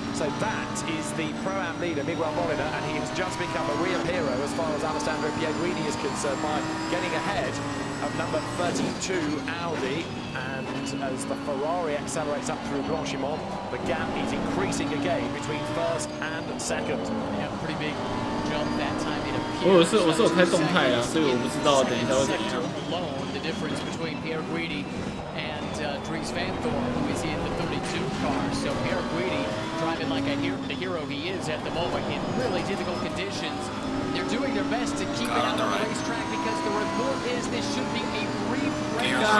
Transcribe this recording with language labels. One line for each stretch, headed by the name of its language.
English: So that is the Pro-Am leader, Miguel Molina, and he has just become a real hero as far as Alessandro Pierguidi is concerned by getting ahead of number 32 Audi. And as the Ferrari accelerates up through Blanchimont, the gap is increasing again between first and second. Yeah, pretty big jump that time. It appears.
Chinese: 我是有开动态啊，所以我不知道等一下会怎样。
English: Alone, the difference between Pierguidi and Dries Van Thorn, who is in the 32 car. So Pierguidi driving like the hero he is at the moment in really difficult conditions. They're doing their best to keep it out on the racetrack because the report is this should be a brief race.